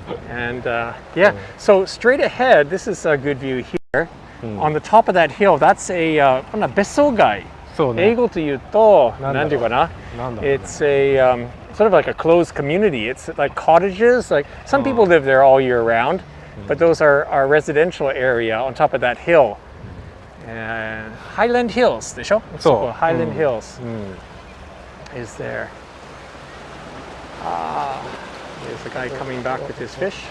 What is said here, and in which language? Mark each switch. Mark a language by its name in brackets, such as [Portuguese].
[English] And yeah, so straight ahead, this is a good view here. On the top of that hill, that's a 別荘街。 [Japanese] 英語というと何ていうかな？ [English] It's a sort of like a closed community. It's like cottages. Like some people live there all year round, but those are residential area on top of that hill. [Japanese] Highland Hills でしょ？そう。 [English] Highland Hills is there. There's a guy coming back with his fish.